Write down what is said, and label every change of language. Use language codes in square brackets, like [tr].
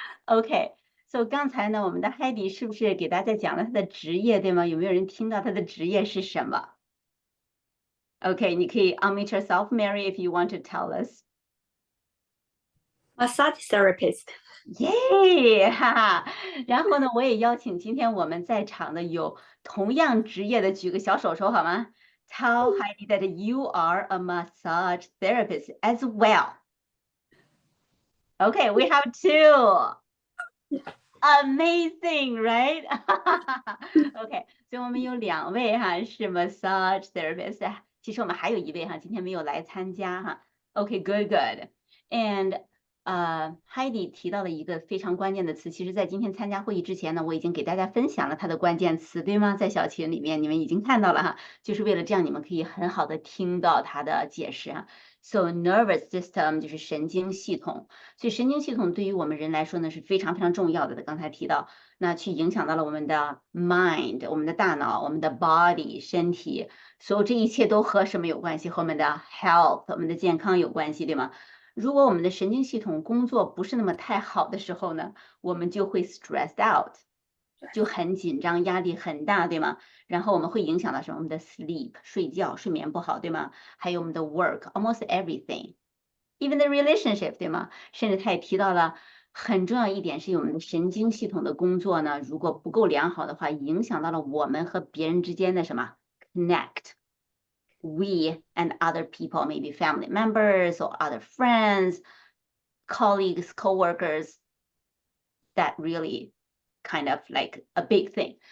[zh] Okay, so 刚才呢，我们的 Heidi 是不是给大家讲了她的职业，对吗？有没有人听到她的职业是什么？Okay, 你可以 [en] unmute yourself, Mary, if you want to tell us. Massage therapist. [zh] 耶，哈哈。然后呢，我也邀请今天我们在场的有同样职业的举个小手手好吗？ [en] Tell Heidi that you are a massage therapist as well. Okay, we have two. Amazing, right? [zh] OK，所以我们有2位哈是 massage therapist，其实我们还有1位哈今天没有来参加哈。 OK， [en] good good， [zh] and Heidi 提到了一个非常关键的词，其实在今天参加会议之前呢，我已经给大家分享了它的关键词，对吗？在小群里面你们已经看到了哈，就是为了这样你们可以很好的听到它的解释哈。 So nervous system 就是神经系统，所以神经系统对于我们人来说呢是非常非常重要的。刚才提到，那去影响到了我们的 mind， 我们的大脑，我们的 body 身体，所有这一切都和什么有关系？和我们的 health， 我们的健康有关系，对吗？如果我们的神经系统工作不是那么太好的时候呢，我们就会 [en] stressed out， [zh] 就很紧张，压力很大，对吗？然后我们会影响到什么？我们的 sleep， 睡觉，睡眠不好，对吗？还有我们的 [en] work，almost everything。Even the relationship， 对吗？ [zh] 甚至他也提到了很重要一点，是我们的神经系统的工作呢，如果不够良好的话，影响到了我们和别人之间的什么 connect。 [en] We and other people, maybe family members or other friends, colleagues, coworkers, that really kind of like a big thing.